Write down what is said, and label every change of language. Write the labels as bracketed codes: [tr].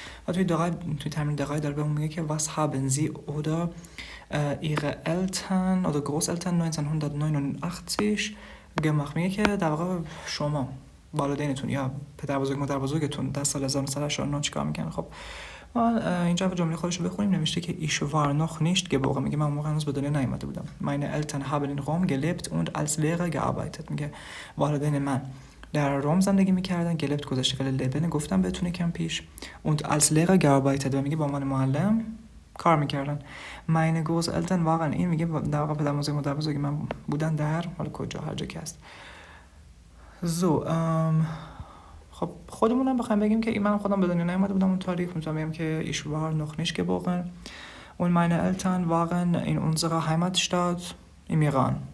[fa] و توی تمرین دقیق داره به اون میگه که [de] was haben Sie oder ihre Eltern oder Großeltern 1989 gemacht، [fa] میگه که در واقع شما والدینتون یا پدر بزرگ مادر بزرگتون در سال 1989 چیکار میکنن. خب ما اینجا جمله خودش رو بخونیم. نوشته که [de] ich war noch nicht geboren، [fa] میگه من اون موقع هنوز به دنیا نیومده بودم. [de] meine Eltern haben in Rom gelebt und als Lehrer gearbeitet، [fa] میگه والدین من در روم زندگی میکردن. گلبت گذاشته فعل لبن، گفتم بهتون کم پیش. [de] und als Lehrer gearbeitet، [fa] و میگه با عنوان معلم کار میکردن. [de] meine Großeltern waren، [fa] این میگه در واقع پدر بزرگ مادر بزرگ من بودن در حالا کجا، هر جا که هست. so خب خودمون هم بخوایم بگیم که من خودم به دنیا نیامده بودم اون تاریخ، میتونم بگم که [de] ich war noch nicht geboren und meine Eltern waren in unserer Heimatstadt im Iran.